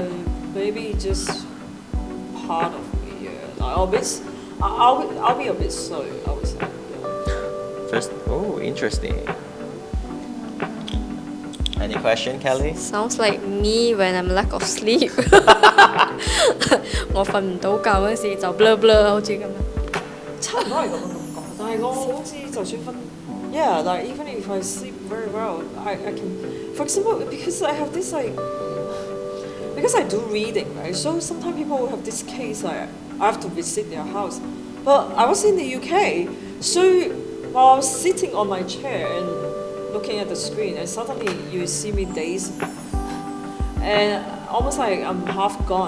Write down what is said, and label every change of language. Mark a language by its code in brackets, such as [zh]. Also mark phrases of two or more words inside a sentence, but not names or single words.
[en] Maybe just part of me. Yeah, I'll be a bit slow, I would say. Yeah. First, oh, interesting. Any question, Kelly? Sounds like me when I'm lack of sleep. [yue] 我瞓唔到覺嗰時就 [en] blur blur [yue] 好似咁樣。差唔多係咁嘅感覺，但係我好似就算瞓 [en] yeah, like even if I sleep very well, I can, for example, because I have this like, because I do reading, right? So sometimes people will have this case like I have to visit their house, but I was in the UK, so while I was sitting on my chair and looking at the screen, and suddenly you see me dazed, and almost like I'm half gone.